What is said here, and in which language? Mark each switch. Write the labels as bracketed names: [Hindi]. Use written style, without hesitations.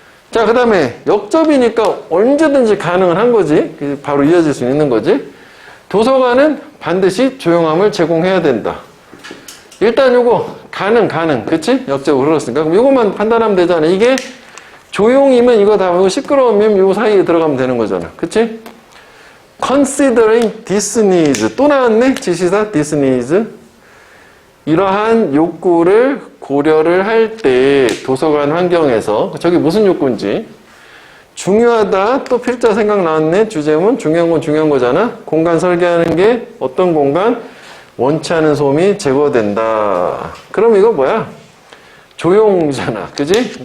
[Korean] 자, 그 다음에 역접이니까 언제든지 가능은 한 거지. 바로 이어질 수 있는 거지. 도서관은 반드시 조용함을 제공해야 된다. 일단 요거 가능, 그치? 역접으로 흘렀으니까 그럼 요것만 판단하면 되잖아. 이게 조용이면 이거 다 하고 시끄러우면 요 사이에 들어가면 되는 거잖아. 그치? [English] Considering this needs. [Korean] 또 나왔네? 지시사 [English] this needs. [Korean] 이러한 욕구를 고려를 할 때 도서관 환경에서 저게 무슨 욕구인지 중요하다. 또 필자 생각 나왔네. 주제문 중요한 건 중요한 거잖아. 공간 설계하는 게 어떤 공간? 원치 않은 소음이 제거된다. 그럼 이거 뭐야? 조용이잖아. 그지?